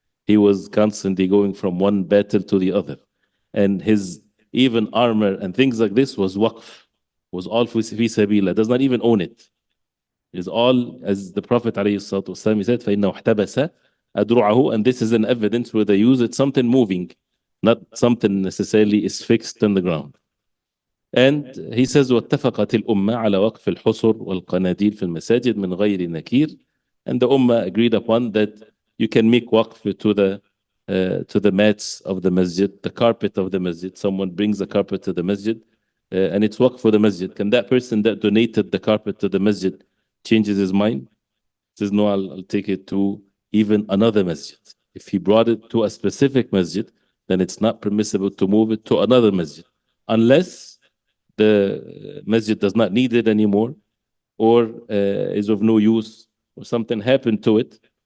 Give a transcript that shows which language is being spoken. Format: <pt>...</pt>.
<en>He was constantly going from one battle to the other. And his even armor and things like this was waqf, was all fi sabilillah, does not even own it. Is all, as the Prophet ﷺ, he said,</en> <ar>فَإِنَّهُ احْتَبَسَ أَدْرُعَهُ,</ar> <en>and this is an evidence where they use it, something moving, not something necessarily is fixed on the ground. And he says,</en> <ar>وَاتَّفَقَتِ الْأُمَّةِ عَلَى وَقْفِ الْحُصُرِ وَالْقَنَادِيلِ فِي الْمَسَاجِدِ مِنْ غَيْرِ نَكِيرٍ.</ar> <en>And the Ummah agreed upon that you can make waqf to the mats of the masjid, the carpet of the masjid. Someone brings a carpet to the masjid, and it's waqf for the masjid. Can that person that donated the carpet to the masjid changes his mind? Says, no, I'll take it to even another masjid. If he brought it to a specific masjid, then it's not permissible to move it to another masjid, unless the masjid does not need it anymore, or is of no use, or something happened to it.</en>